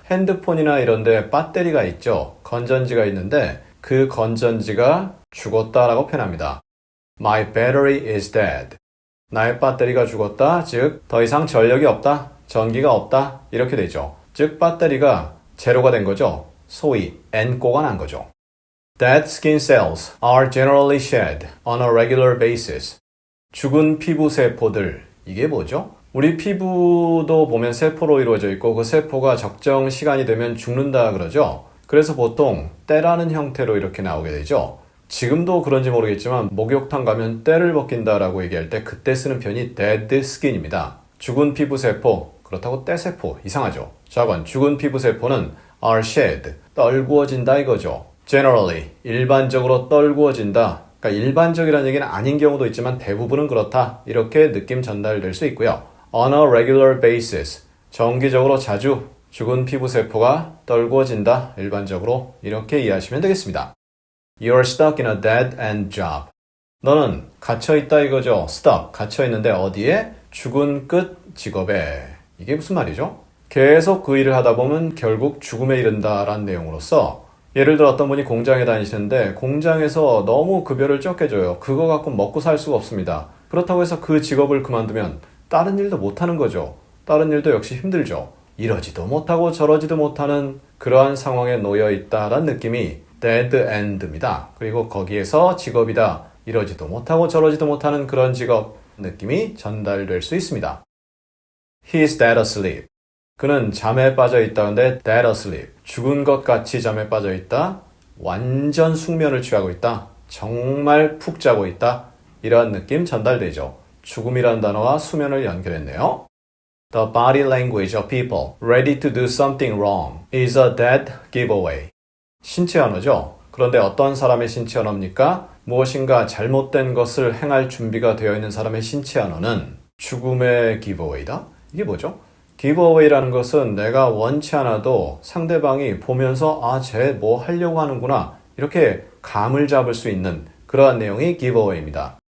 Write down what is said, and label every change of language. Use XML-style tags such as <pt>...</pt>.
<ko>핸드폰이나 이런 데 배터리가 있죠. 건전지가 있는데 그 건전지가 죽었다라고 표현합니다.</ko> <en>My battery is dead.</en> <ko>나의 배터리가 죽었다. 즉, 더 이상 전력이 없다. 전기가 없다. 이렇게 되죠. 즉, 배터리가 제로가 된 거죠. 소위 N고가 난 거죠.</ko> <en>Dead skin cells are generally shed on a regular basis.</en> <ko>죽은 피부 세포들. 이게 뭐죠? 우리 피부도 보면 세포로 이루어져 있고 그 세포가 적정 시간이 되면 죽는다 그러죠. 그래서 보통 때라는 형태로 이렇게 나오게 되죠. 지금도 그런지 모르겠지만 목욕탕 가면 때를 벗긴다라고 얘기할 때 그때 쓰는 표현이 dead skin입니다. 죽은 피부세포, 그렇다고 때세포, 이상하죠. 자관, 죽은 피부세포는 are shed, 떨구어진다 이거죠. Generally, 일반적으로 떨구어진다. 그러니까 일반적이라는 얘기는 아닌 경우도 있지만 대부분은 그렇다. 이렇게 느낌 전달될 수 있고요.</ko> <en>On a regular basis,</en> <ko>정기적으로 자주 죽은 피부세포가 떨구어진다. 일반적으로 이렇게 이해하시면 되겠습니다.</ko> <en>You're stuck in a dead-end job.</en> <ko>너는 갇혀있다 이거죠. stuck, 갇혀있는데 어디에? 죽은 끝 직업에. 이게 무슨 말이죠? 계속 그 일을 하다 보면 결국 죽음에 이른다라는 내용으로서 예를 들어 어떤 분이 공장에 다니시는데 공장에서 너무 급여를 적게 줘요. 그거 갖고 먹고 살 수가 없습니다. 그렇다고 해서 그 직업을 그만두면 다른 일도 못하는 거죠. 다른 일도 역시 힘들죠. 이러지도 못하고 저러지도 못하는 그러한 상황에 놓여 있다라는 느낌이 dead end입니다. 그리고 거기에서 직업이다. 이러지도 못하고 저러지도 못하는 그런 직업 느낌이 전달될 수 있습니다.</ko> <en>He is dead asleep.</en> <ko>그는 잠에 빠져 있다는데 dead asleep. 죽은 것 같이 잠에 빠져 있다. 완전 숙면을 취하고 있다. 정말 푹 자고 있다. 이러한 느낌 전달되죠. 죽음이란 단어와 수면을 연결했네요.</ko> <en>The body language of people ready to do something wrong is a dead giveaway.</en> <ko>신체 언어죠. 그런데 어떤 사람의 신체 언어입니까? 무엇인가 잘못된 것을 행할 준비가 되어 있는 사람의 신체 언어는 죽음의 giveaway다? 이게 뭐죠? giveaway라는 것은 내가 원치 않아도 상대방이 보면서 아, 쟤 뭐 하려고 하는구나 이렇게 감을 잡을 수 있는 그러한 내용이 giveaway입니다.</ko>